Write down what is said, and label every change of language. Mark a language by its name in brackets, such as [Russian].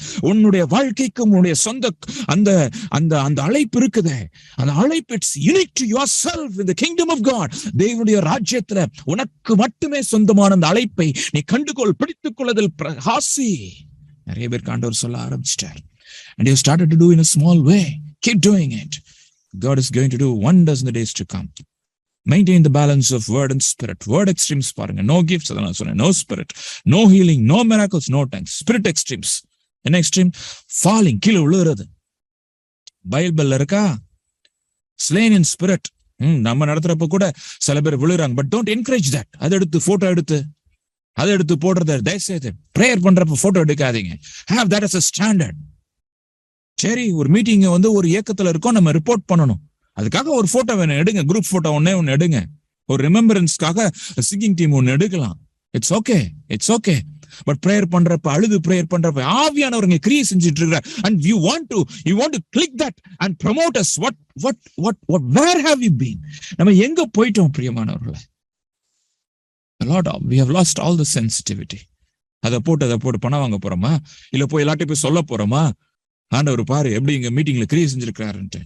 [Tamil] உன்னுடைய வாழ்க்கைக்கும் உன்னுடைய சொந்த அந்த அந்த அந்த அழைப்பு இருக்குது. அந்த அழைப்பு [English] It's unique to yourself in the kingdom of God. [Tamil] தேவனுடைய ராஜ்யத்துல உனக்கு மட்டுமே சொந்தமான அந்த அழைப்பை நீ கண்டுகொள், பிடித்துக் கொள்ளுதல் பிரகாசி. நிறைய பேர் ஆண்டவர் சொல்ல ஆரம்பிச்சிட்டார். [English] And you started to do in a small way. Keep doing it. God is going to do wonders in the days to come. Maintain the balance of word and spirit. Word extremes [Tamil] பாருங்க. [English] No gifts, [Tamil] அதான் சொன்னேன். [English] No spirit, no healing, no miracles, no tongues. Spirit extremes. என்ன extreme? [Tamil] Falling, கீழே விழுறது. பைபிள்ல இருக்கா? [English] Slain in spirit. [Tamil] நம்ம நடத்துறப்ப கூட சில பேர் விழுறாங்க. [English] But don't encourage that. [Tamil] அதை எடுத்து போட்டோ எடுத்து போடுறத தயவுசெய்து பிரேயர் பண்றப்ப போட்டோ எடுக்காதீங்க. [English] Have that as a standard. [Tamil] சரி, ஒரு மீட்டிங் வந்து ஒரு இயக்கத்துல இருக்கோம், நம்ம ரிப்போர்ட் பண்ணணும். அதுக்காக ஒரு போட்டோ வேணும், எடுங்க. குரூப் போட்டோ ஒன்னு எடுங்க. ஒரு ரிமெம்பரன்ஸ்க்காக சிங்கிங் டீம் ஒன்னு எடுக்கலாம். [English] It's okay. [Tamil] பட் பிரேயர் பண்றப்ப ஆவியானவருங்க கிரியை செஞ்சுட்டு இருக்கிறார். [English] And you want to click that and promote us. Where have you been? [Tamil] நம்ம எங்க போயிட்டோம் பிரியமானவர்களே? [English] Lord, we have lost all the sensitivity. [Tamil] அதை போட்டு பணம் வாங்க போறோமா? இல்ல போய் எல்லாத்தையும் போய் சொல்ல போறோமா? ஆண்டவர் பாரு எப்படி இங்க மீட்டிங்ல கிரியை செஞ்சிருக்கிறாருன்ட்டு.